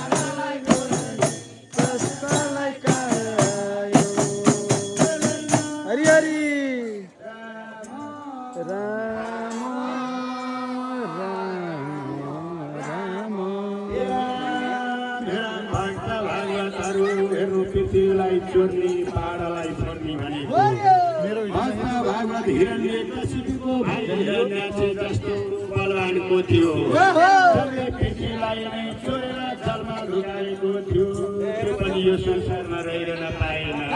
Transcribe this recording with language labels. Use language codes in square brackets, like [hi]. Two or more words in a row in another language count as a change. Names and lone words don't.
[ne] आयो। कष्टलाई काल आयो। हरि हरि। राम, राम, राम। हे राम, हे राम, भक्त भागवतहरू, हेर्नु पृथ्वीलाई चोर्ने, पाहाडलाई फोर्ने भनेको। भक्त भागवत हिरण्यकशिपुको भाइ हिरण्याक्ष जस्तो बलवानको थियो। ओहो! जसले पृथ्वीलाई नै चोरेर जलमा लुकाएको थियो, त्यो पनि यो संसारमा रहिरहन पाएन।